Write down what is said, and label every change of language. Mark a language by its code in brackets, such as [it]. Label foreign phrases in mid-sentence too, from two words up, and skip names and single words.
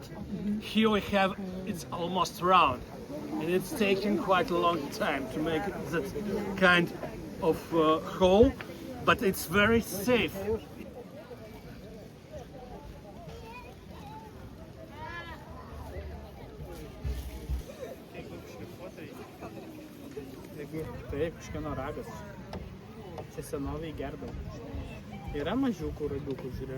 [en] Here we have it's almost round, and it's taking quite a long time to make that kind of hole, but it's very safe. [lt] Jeigu tai kažkieno ragas, čia senoviai gerdavo. Yra mažiukų ragiukų, žiūrėk.